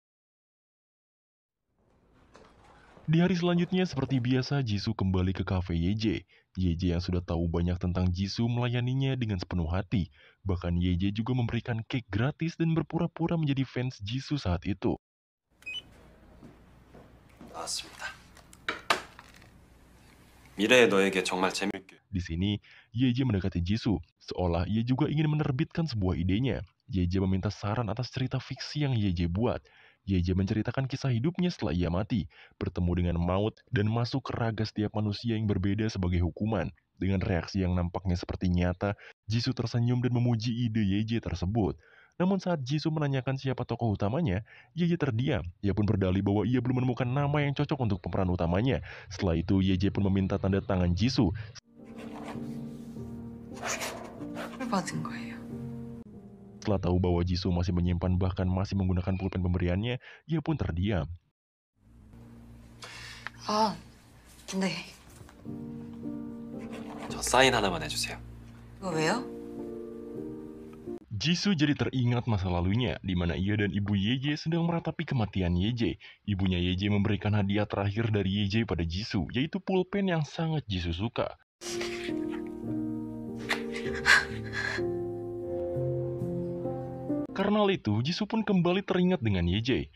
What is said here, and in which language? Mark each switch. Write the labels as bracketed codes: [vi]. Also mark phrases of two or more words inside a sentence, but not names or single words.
[id] Di hari selanjutnya, seperti biasa, Jisoo kembali ke kafe Yeje. Yeje yang sudah tahu banyak tentang Jisoo melayaninya dengan sepenuh hati. Bahkan Yeje juga memberikan cake gratis dan berpura-pura menjadi fans Jisoo saat itu. [ko] 나왔습니다. 미래의 너에게 정말 재밌게. [id] Di sini, Yeje mendekati Jisoo, seolah ia juga ingin menerbitkan sebuah idenya. Yeje meminta saran atas cerita fiksi yang Yeje buat. Yeje menceritakan kisah hidupnya setelah ia mati, bertemu dengan maut, dan masuk ke raga setiap manusia yang berbeda sebagai hukuman. Dengan reaksi yang nampaknya seperti nyata, Jisoo tersenyum dan memuji ide Yeje tersebut. Namun saat Jisoo menanyakan siapa tokoh utamanya, Yeje terdiam. Ia pun berdalih bahwa ia belum menemukan nama yang cocok untuk pemeran utamanya. Setelah itu, Yeje pun meminta tanda tangan Jisoo. [ko] 받은 거예요. [id] Setelah tahu bahwa Jisoo masih menyimpan bahkan masih menggunakan pulpen pemberiannya, ia pun terdiam. [ko] 아, 근데 저 사인 하나만 해주세요. 그거 왜요? [id] Jisoo jadi teringat masa lalunya, di mana ia dan ibu Yeje sedang meratapi kematian Yeje. Ibunya Yeje memberikan hadiah terakhir dari Yeje pada Jisoo, yaitu pulpen yang sangat Jisoo suka. Karena hal itu, Jisoo pun kembali teringat dengan Yeje.